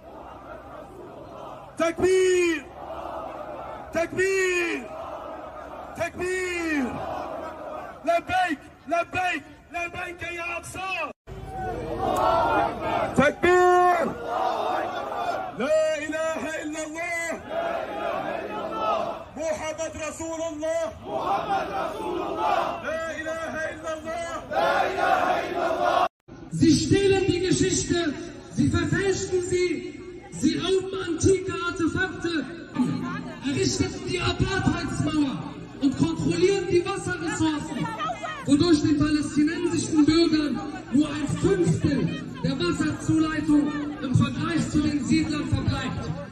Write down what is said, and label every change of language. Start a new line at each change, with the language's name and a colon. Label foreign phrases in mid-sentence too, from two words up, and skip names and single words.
Arabic: تكبير تكبير تكبير لبيك لبيك لبيك يا أقصى تكبير لا إله إلا الله محمد رسول الله لا إله إلا الله
German: Sie stehlen die Geschichte, sie verfälschen sie, sie rauben antike Artefakte, errichteten die Apartheidsmauer und kontrollieren die Wasserressourcen, wodurch den palästinensischen Bürgern nur 1/5 der Wasserzuleitung im Vergleich zu den Siedlern verbleibt.